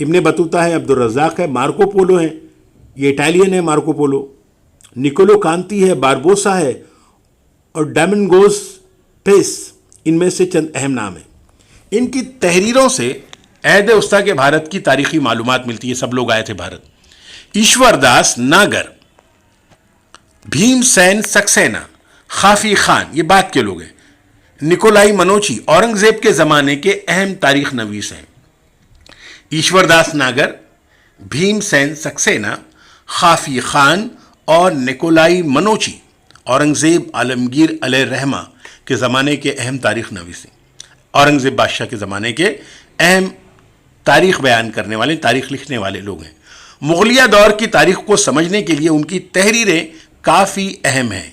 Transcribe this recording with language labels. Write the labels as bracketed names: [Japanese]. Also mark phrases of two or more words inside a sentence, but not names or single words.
[Urdu] ابن بطوطہ ہے، عبد الرزاق ہے، مارکو پولو ہے، یہ اٹالین ہے مارکو پولو، نکولو کانتی ہے، باربوسا ہے، اور ڈامنگوز پیس، ان میں سے چند اہم نام ہیں۔ ان کی تحریروں سے عہد وسطیٰ کے بھارت کی تاریخی معلومات ملتی ہے۔ سب لوگ آئے تھے بھارت۔ ایشور داس ناگر، بھیم سین سکسینہ، خافی خان، یہ بعد کے لوگ ہیں۔ نکولائی منوچی اورنگزیب کے زمانے کے اہم تاریخ نویس ہیں۔ ایشور داس ناگر، بھیم سین سکسینہ، خافی خان اور نکولائی منوچی اورنگزیب عالمگیر علیہ الرحمہ کے زمانے کے اہم تاریخ نویس ہیں۔ اورنگزیب بادشاہ کے زمانے کے اہم تاریخ بیان کرنے والے، تاریخ لکھنے والے لوگ ہیں۔ مغلیہ دور کی تاریخ کو سمجھنے کے لیے ان کی تحریریں کافی اہم ہیں۔